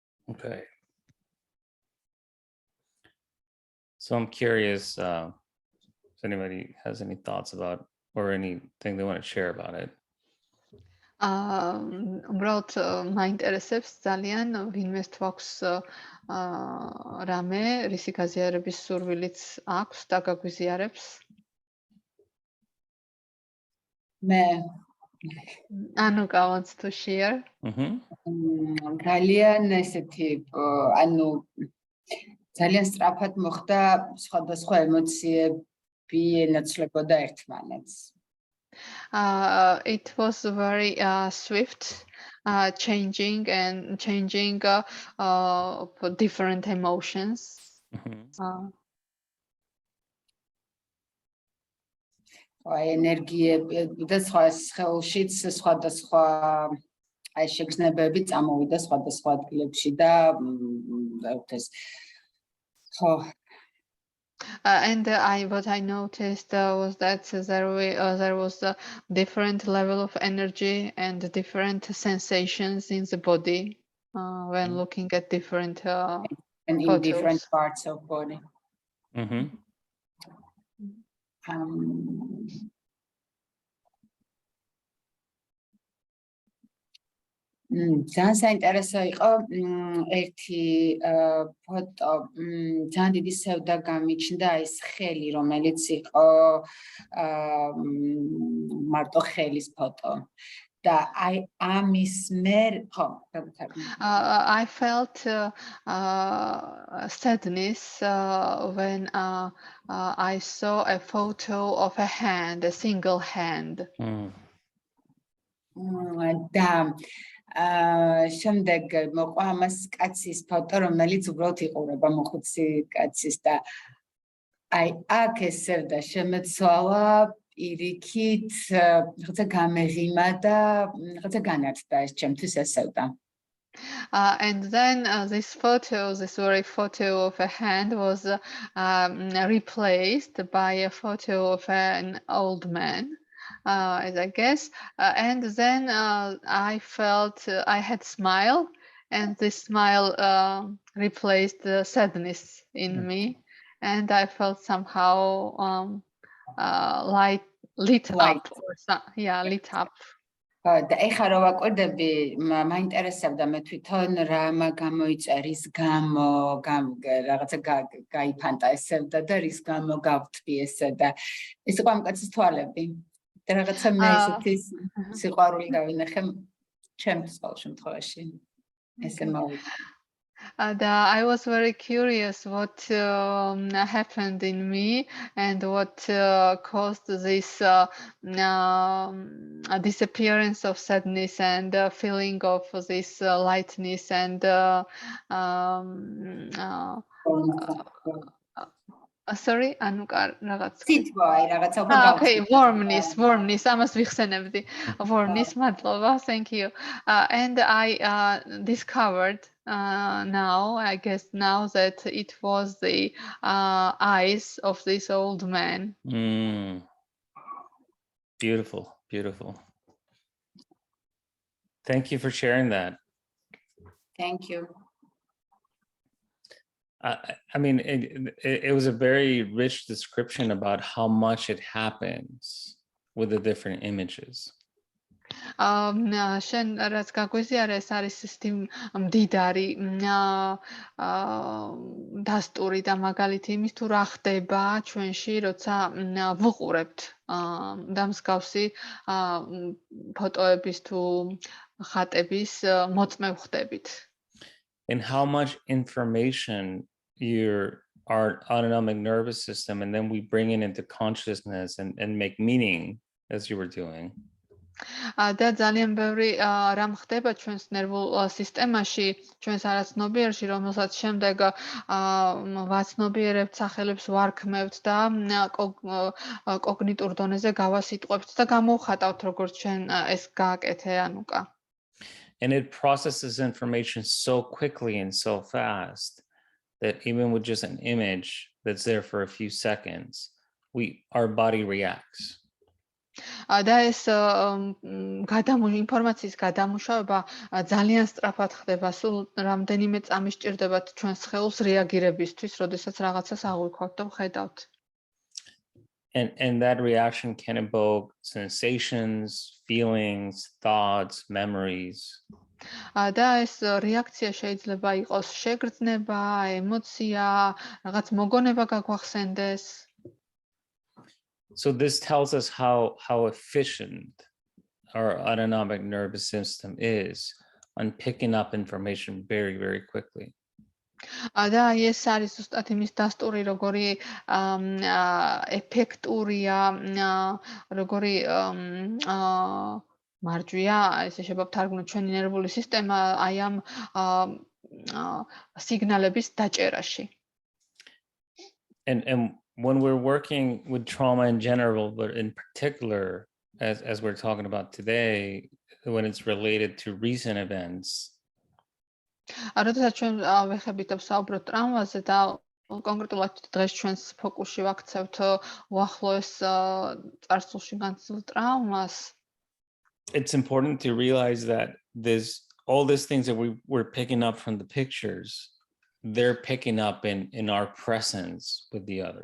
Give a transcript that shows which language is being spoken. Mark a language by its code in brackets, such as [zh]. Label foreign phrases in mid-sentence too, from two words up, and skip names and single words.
[en] Okay. So I'm curious if anybody has any thoughts about or anything they want to share about it. [ka] უბრალოდ მაინტერესებს ძალიან ვინმეს თუ აქვს რამე რისი გაზიარების სურვილიც აქვს და გაგვიზიარებს. მე [en] Anuka wants to share. [ka] ძალიან ესეთი ანუ ძალიან სწრაფად მოხდა სხვადასხვა ემოციები ენაცვლებოდა ერთმანეთს. [en] It was very swift, changing for different emotions. [ka] ენერგიები და სხვა სხეულშიც სხვადასხვა აი შეგრძნებები წამოვიდა სხვადასხვა ადგილებში და ეს ხო [en] And what I noticed was that there was a different level of energy and different sensations in the body when looking at different and in photos. different parts of body. [ka] ძალიან საინტერესო იყო ერთი ფოტო ძალიან დიდი სევდა გამიჩნდა ის ხელი რომელიც იყო მარტო ხელის ფოტო და აი ამის მერ ხო [en] I felt sadness when I saw a photo of a hand, a single hand. [ka] და შემდეგ მოყვა ამას კაცის ფოტო რომელიც უბრალოდ იყურება მოხუცი კაცის და აი აქ ესევდა შემეცვალა პირიქით რაღაცა გამეღიმა და რაღაცა განათდა ეს ჩემთვის ესევდა [en] And then this very photo of a hand was replaced by a photo of an old man. As I guess, and then I felt I had smile, and this smile replaced the sadness in me, and I felt somehow lit up, lit up. [ka] და ეხლა რო ვაკვირდები, მაინტერესებდა მე თვითონ რა გამოიწა, რის გამო რაღაცა გაიფანტა ესევდა და რის გამო გავთბი ესე და ეს იყო ამ კაცის თვალები. და რაღაცა მე ესეთი სიყვარული გავინახე ჩემს ყოველ შემთხვევაში ესე მოვიდა [en] I was very curious what happened in me and what caused this disappearance of sadness and feeling of this lightness and sorry, Anuka, okay, warmness, [ka] ამას ვიხსენებდი. Warmness, მადლობა, [en] thank you. And I discovered now, I guess now that it was the eyes of this old man. Beautiful, beautiful. Thank you for sharing that. Thank you. I mean, it was a very rich description about how much it happens with the different images. [ka] შენ რაც გაგვიზიარა ეს არის მდიდარი დასტური და მაგალითი იმის თუ რა ხდება ჩვენში როცა ვუყურებთ და მსგავსი ფოტოების თუ ხატების მოწმე ვხდებით. [en] And how much information our autonomic nervous system, and then we bring it into consciousness and make meaning as you were doing. [ka] და ძალიან ბევრი რამ ხდება ჩვენს ნერვულ სისტემაში, ჩვენს არაცნობიერში, რომელსაც შემდეგ ვაცნობიერებთ, სახელებს ვარქმევთ და კოგნიტურ დონეზე გავასიტყვებთ და გამოვხატავთ როგორც ჩვენ ეს გააკეთე Anuka. [en] And it processes information so quickly and so fast that even with just an image that's there for a few seconds, our body reacts. [ka] და ეს ინფორმაციის გადამუშავება ძალიან სწრაფად ხდება, სულ რამდენიმე წამი სჭირდებათ ჩვენს ხელს რეაგირებისთვის, როდესაც რაღაცას აღვიქვათ და ვხედავთ. [en] And that reaction can evoke sensations, feelings, thoughts, memories. [ka] და ეს რეაქცია შეიძლება იყოს შეგრძნება, ემოცია, რაღაც მოგონება გაგვახსენდეს. [en] So this tells us how efficient our autonomic nervous system is on picking up information very, very quickly. [ka] და ეს არის ზუსტად იმის დასტური, როგორი ეფექტურია, როგორი მარჯვია, ესე შეგვთარგმნოთ ჩვენი ნერვული სისტემა აი ამ სიგნალების დაჭერაში. [en] And when we're working with trauma in general, but in particular, as we're talking about today, when it's related to recent events. [ka] როდესაც ჩვენ ვეხებით ვსაუბრობთ ტრამვაზე და კონკრეტულად დღეს ჩვენს ფოკუსში ვაქცევთ უახლოეს წარსულში განცდილ ტრამვას. [en] It's important to realize that all these things that we're picking up from the pictures, they're picking up in our presence with the other.